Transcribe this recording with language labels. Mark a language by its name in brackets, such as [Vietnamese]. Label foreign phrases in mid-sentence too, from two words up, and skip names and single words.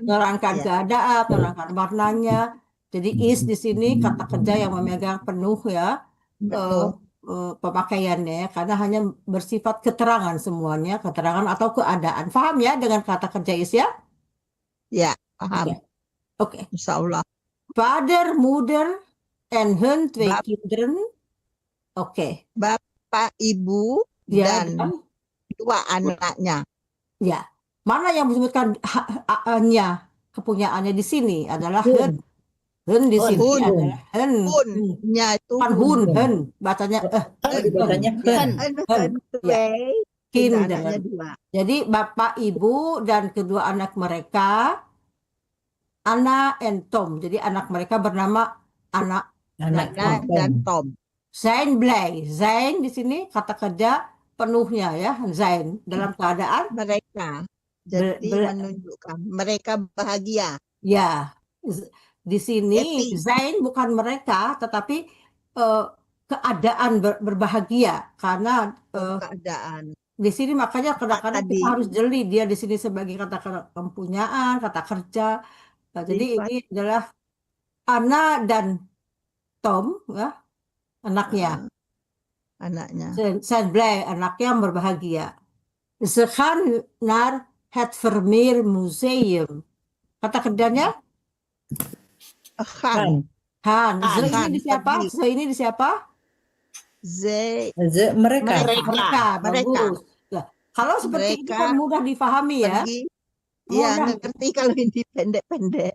[Indonesian] menerangkan keadaan, menerangkan warnanya. Jadi is di sini kata kerja yang memegang penuh ya pemakaiannya ya, karena hanya bersifat keterangan semuanya, keterangan atau keadaan. Paham ya dengan kata kerja is ya? Ya, paham. Oke. [Arabic] إن شاء الله. [Dutch] Vader, moeder en hun 2 [Indonesian] Bap- kinderen. Oke. Bapak, ibu, Ya, dan 2 anaknya. ya. Mana yang disebutkan nya kepunyaannya di sini adalah hun. Hun di sini Hun. adalah hun. Hun-nya itu Bukan hun, hun. Bacanya Dibacanya Hen. Kinder. Anaknya 2. Jadi bapak, ibu, dan kedua anak mereka, Anna and Tom. Jadi anak mereka bernama Anak Anak Dan Tom. [Dutch] Zijn blij. [Indonesian] Zijn di sini kata kerja penuhnya ya. Zijn dalam keadaan Mereka. Jadi menunjukkan mereka bahagia. ya. Di sini Happy. zijn bukan mereka, tetapi keadaan berbahagia karena keadaan. di sini makanya kadang-kadang kita tadi? harus jeli dia di sini sebagai kata kepunyaan, kata kerja. Nah, jadi Sifat. ini adalah Anna dan Tom, ya, anaknya. Anaknya. [Dutch] Zijn blij, [Indonesian] anaknya yang berbahagia. [Dutch] Ze gaan naar het Vermeer Museum. [Indonesian] Kata kerjanya? Han. Han. Ze ini Han. di siapa? Pergi. Ze ini di siapa? Mereka. Mereka. Bagus. Nah, kalau seperti itu kan Mereka mudah difahami ya. Pergi. Iya, Mudah. ngerti kalau ini pendek-pendek.